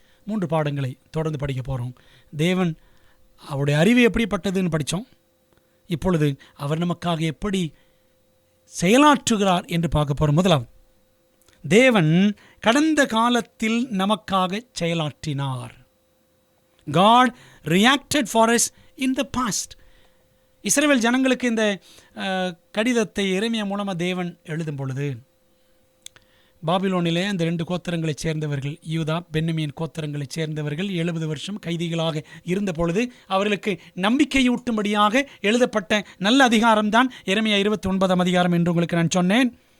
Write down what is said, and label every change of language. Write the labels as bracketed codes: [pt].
[ta] 3 பாடங்களை தொடர்ந்து படிக்க போகிறோம். தேவன் அவருடைய அறிவு எப்படிப்பட்டதுன்னு படித்தோம். இப்பொழுது அவர் நமக்காக எப்படி செயலாற்றுகிறார் என்று பார்க்க போகிறோம். முதலாவது, தேவன் கடந்த காலத்தில் நமக்காக செயலாற்றினார். [en] God reacted for us in the past. [ta] இஸ்ரவேல் ஜனங்களுக்கு இந்த கடிதத்தை எரேமியா மூலமாக தேவன் எழுதும் பொழுது, பாபிலோனிலே அந்த 2 கோத்திரங்களைச் சேர்ந்தவர்கள், யூதா பென்யமீன் கோத்திரங்களைச் சேர்ந்தவர்கள் 70 வருஷம் கைதிகளாக இருந்த பொழுது அவர்களுக்கு நம்பிக்கையூட்டும்படியாக எழுதப்பட்ட நல்ல அதிகாரம்தான் எரேமியா 29 என்று உங்களுக்கு நான் சொன்னேன்.